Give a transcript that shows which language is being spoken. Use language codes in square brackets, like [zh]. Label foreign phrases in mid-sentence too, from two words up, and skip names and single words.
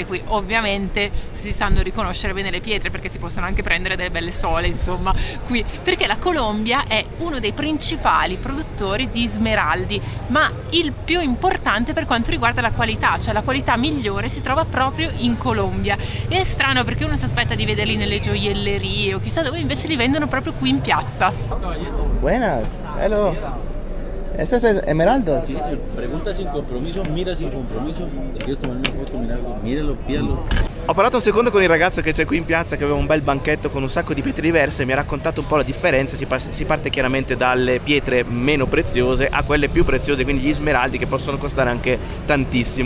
[it] Qui ovviamente si sanno riconoscere bene le pietre, perché si possono anche prendere delle belle sole, insomma, qui, perché la Colombia è uno dei principali produttori di smeraldi, ma il più importante per quanto riguarda la qualità, cioè la qualità migliore si trova proprio in Colombia. E è strano perché uno si aspetta di vederli nelle gioiellerie o chissà dove, invece li vendono proprio qui in piazza. [es] Buenas, hello. ¿Estos es esmeraldas? Sí, pregunta sin compromiso, mira sin compromiso. Si quieres tomar una foto, míralo, pídalo. [it] Ho parlato un secondo con il ragazzo che c'è qui in piazza, che aveva un bel banchetto con un sacco di pietre diverse, mi ha raccontato un po' la differenza. Si parte chiaramente dalle pietre meno preziose a quelle più preziose, quindi gli smeraldi, che possono costare anche tantissimo.